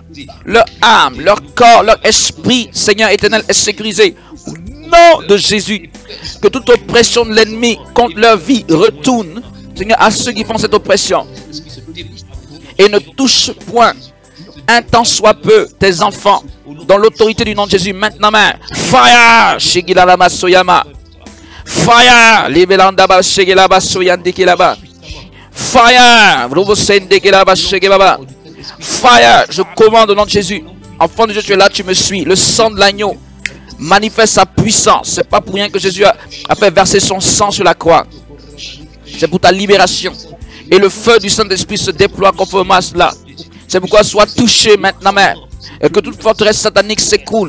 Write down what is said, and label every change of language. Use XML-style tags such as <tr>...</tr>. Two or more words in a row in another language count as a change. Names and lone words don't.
<fr>Leur âme, leur corps, leur esprit, Seigneur éternel, est sécurisé. Au nom de Jésus, que toute oppression de l'ennemi contre leur vie retourne, Seigneur, à ceux qui font cette oppression. Et ne touche point, un temps soit peu, tes enfants, dans l'autorité du nom de Jésus, maintenant même. Fire! Shigilama Soyama. Fire! Libelandaba Shigilaba Soyandikilaba. Fire! Fire! Je commande au nom de Jésus. Enfant de Dieu, tu es là, tu me suis. Le sang de l'agneau manifeste sa puissance. C'est pas pour rien que Jésus a fait verser son sang sur la croix. C'est pour ta libération. Et le feu du Saint-Esprit se déploie conformément à cela. C'est pourquoi sois touché maintenant même. Et que toute forteresse satanique s'écroule.</fr>